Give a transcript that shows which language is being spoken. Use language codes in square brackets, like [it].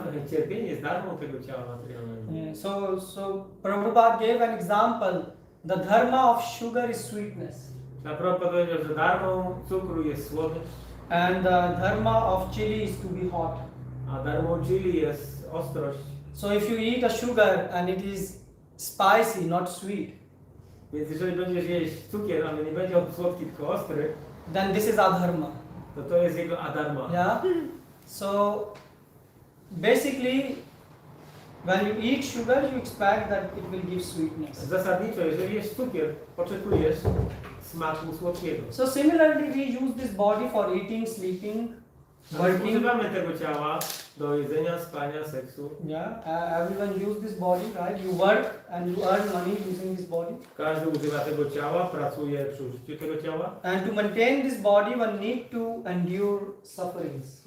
[pl] Cierpienie jest darmą tego ciała materialnego. [en] So Prabhupada gave an example. The dharma of sugar is sweetness. [pl] Prabhupada powiedział, że darmą cukru jest słodycz. [en] And the dharma of chili is to be hot. [pl] A darmą chili jest ostrość. [en] So if you eat a sugar and it is spicy, not sweet. [pl] Więc jeżeli będziesz jeść cukier, ale nie będzie on słodki, tylko ostry, [en] then this is adharma. [pl] To jest jego adharma. Yeah. [en] So basically, when you eat sugar, you expect that it will give sweetness. [pl] Zasadniczo, jeżeli jesz cukier, oczekujesz smaku słodkiego. [en] So similarly, we use this body for eating, sleeping, working. [pl] Używamy tego ciała do jedzenia, spania, seksu. [en] Yeah, everyone use this body, right? You work and you earn money using this body. [pl] Każdy używa tego ciała, pracuje przy użyciu tego ciała. [en] And to maintain this body, one need to endure sufferings.